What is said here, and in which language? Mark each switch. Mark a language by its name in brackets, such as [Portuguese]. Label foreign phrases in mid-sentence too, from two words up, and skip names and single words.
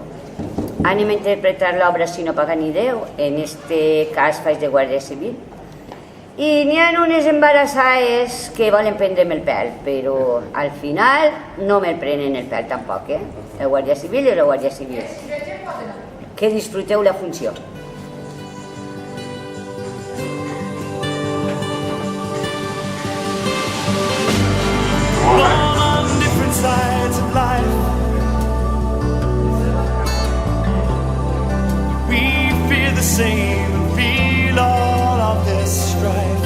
[Catalan] Anem a interpretar l'obra Si no paga ni Déu, en este cas faig de guàrdia civil. I n'hi ha unes embarassades que volen prendre'm el pèl, però al final no me'l prenen el pèl tampoc, La guàrdia civil és la guàrdia civil. Que disfruteu la funció. [English] Sides of life, we fear the same and feel all of this strife.